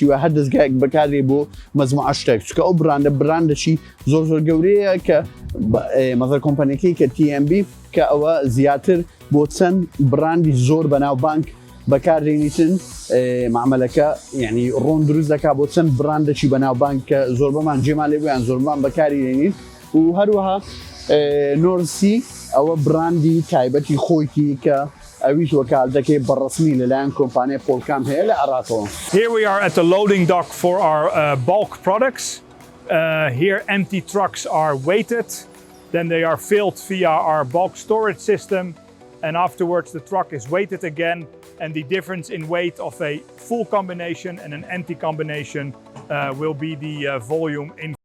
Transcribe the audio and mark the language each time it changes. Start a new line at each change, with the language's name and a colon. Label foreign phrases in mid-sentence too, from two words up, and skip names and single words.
Central Kurdish: شیوە هەر دەستگایەک بەکارێ بۆ مەجموعە شتێک چکە ئەو براندەشی زۆر گەورەیە کە مەزەر کۆمپانیەکەی کە TMB کە ئەوە زیاتر بۆ چەند براندی زۆر بەناوبانگ بەکاردێنیتن معمەلەکە یعنی ڕۆن دروست دەکات بۆ چەند براندێکی بەناوبانگ کە زۆر بەمان جێمان لێ بوویان زۆرمان بەکاری دێنین و هەروەها نۆرسی ئەوە براندی تایبەتی خۆیکی کە ئەویش وەکالەتەکەی بەڕسمی لەلایەن کۆمپانیای پۆڵکام هەیە لە عێراقەوە.
English: Here we are at the loading dock for our bulk products. Here empty trucks are weighted, then they are filled via our bulk storage system, and afterwards the truck is weighted again, and the difference in weight of a full combination and an empty combination will be the volume in